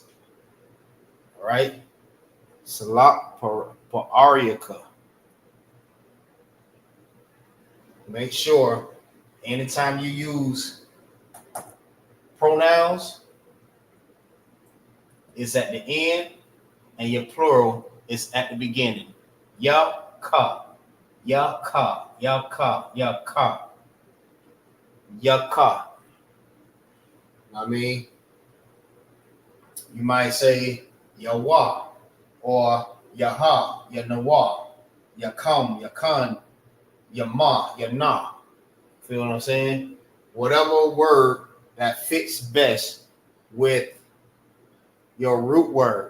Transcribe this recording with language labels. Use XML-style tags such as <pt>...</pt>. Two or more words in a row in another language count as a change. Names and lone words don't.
<en>All right, Salak Pa'aryaka. Make sure anytime you use pronouns, it's at the end, and your plural is at the beginning. Ya ka, ya ka, ya ka, ya ka, ya ka. I mean, you might say Yahweh or Yaha, Yanawa, Yakam, Yakan, Yama, Yana. Feel what I'm saying? Whatever word that fits best with your root word.</en>